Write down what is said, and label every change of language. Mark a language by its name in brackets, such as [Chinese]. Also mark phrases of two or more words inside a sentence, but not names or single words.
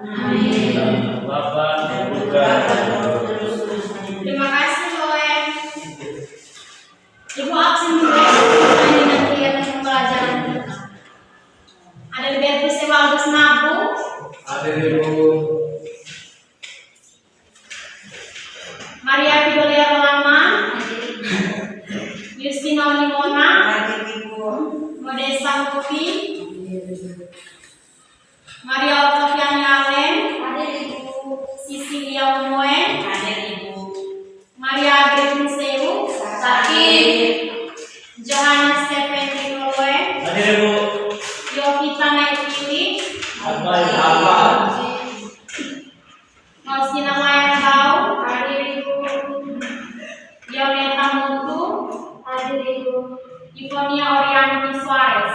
[Indonesian] Amin. Dalam nama Bapa dan Putra dan Roh Kudus. Terima kasih Koe. Ibu absen dengan kegiatan pembelajaran kita. Ada Beatrice Waldes Nabu, Ada Ibu. Maria Fidolia Rolama, Justina Limona, Modesta Mufi, Maria Octavian Yalen, Sisilia Umoe, Maria Agri Sewu, Johannes Stephen Nicoloe, Ada Ibu. Yovita Naikili, Apa? Mausina Maya Tau, Yoneta Mutu, Ivonia Orianti Suarez.